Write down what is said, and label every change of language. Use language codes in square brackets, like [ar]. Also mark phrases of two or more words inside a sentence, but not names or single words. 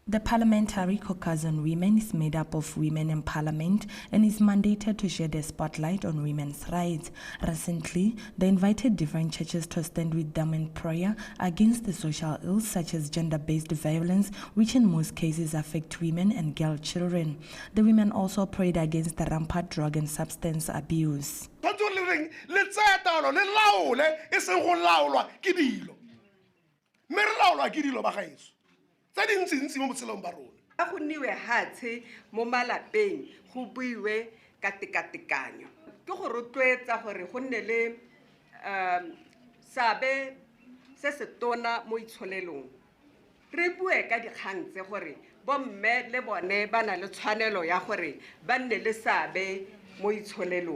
[en] The Parliamentary Caucus on Women is made up of women in Parliament and is mandated to shed a spotlight on women's rights. Recently, they invited different churches to stand with them in prayer against the social ills such as gender-based violence, which in most cases affect women and girl children. The women also prayed against the rampant drug and substance abuse. [tn] Ga go nniwe hatshe mo malapeng go buiwe ka tekatekanyo ke go rotloetsa gore go nne le sabe se se tona mo itsholelong re bue ka dikgang tse gore bomme le bone ba na le tshwanelo ya gore ba nne le sabe mo itsholelong